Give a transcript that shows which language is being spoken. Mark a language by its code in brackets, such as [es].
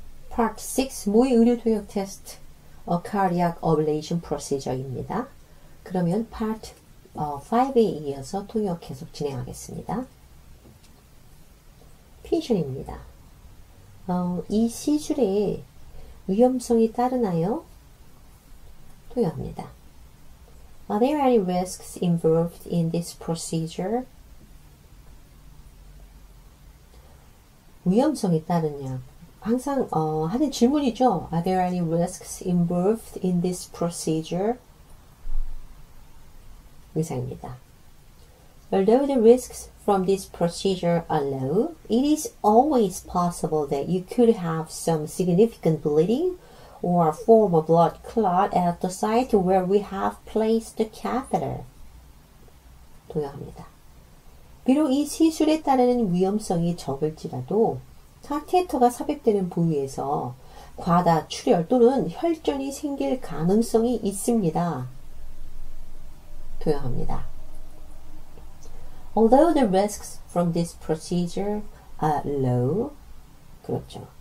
[ko] Part 6 모의 의료 통역 테스트 A Cardiac Ablation Procedure입니다. 그러면 Part 5에 이어서 통역 계속 진행하겠습니다. Patient입니다. 이 시술에 위험성이 따르나요? 통역합니다. [en] Are there any risks involved in this procedure? [ko] 위험성이 따르냐? 항상 하는 질문이죠. [en] Are there any risks involved in this procedure? [ko] 의사입니다. [en] Although the risks from this procedure are low, it is always possible that you could have some significant bleeding or form a blood clot at the site where we have placed the catheter. [ko] 동요합니다. 비록 이 시술에 따르는 위험성이 적을지라도 카테터가 삽입되는 부위에서 과다 출혈 또는 혈전이 생길 가능성이 있습니다. 동요합니다. [en] Although the risks from this procedure are low, 그렇죠.